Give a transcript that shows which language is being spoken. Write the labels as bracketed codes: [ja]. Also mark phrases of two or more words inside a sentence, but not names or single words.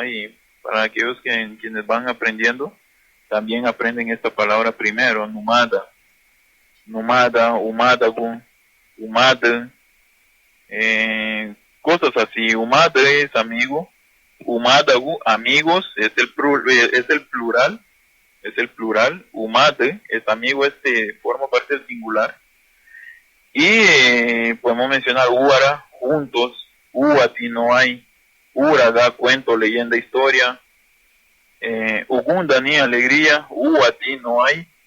[es] Y para aquellos quienes van aprendiendo, también aprenden esta palabra primero, [cab] numada, umadagu, umada, [es] cosas así. Umada es amigo, umadagu, amigos, es el plural, umade es amigo, forma parte del singular. Y podemos mencionar uara, juntos, uati no hay, uraga, cuento, leyenda, historia, ugunda ni alegría, uati no hay.